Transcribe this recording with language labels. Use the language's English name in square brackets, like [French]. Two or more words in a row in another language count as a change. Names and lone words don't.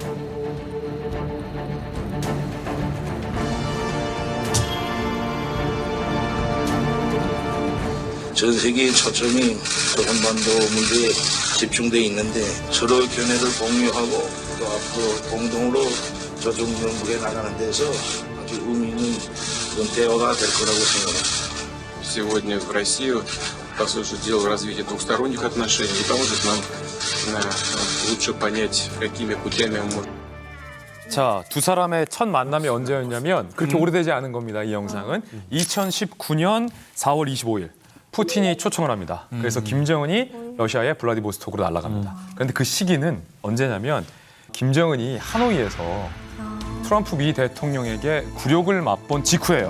[Korean] 전 세계의 초점이 저 한반도 문제에 집중돼 있는데 서로의 견해를 공유하고 또 앞으로 공동으로 조정 정부에 나가는 데서 아주 의미 있는 그런 대화가 될 거라고 생각합니다. [Russian] Сегодня в Россию, по сути дела, развитие двухсторонних отношений и поможет нам лучше понять, какими путями мы можем. [Korean] 자, 두 사람의 첫 만남이 언제였냐면 그렇게 오래되지 않은 겁니다. 이 영상은 2019년 4월 25일 푸틴이 초청을 합니다. 그래서 김정은이 러시아의 블라디보스톡으로 날아갑니다. 그런데 그 시기는 언제냐면 김정은이 하노이에서 트럼프 미 대통령에게 굴욕을 맛본 직후예요.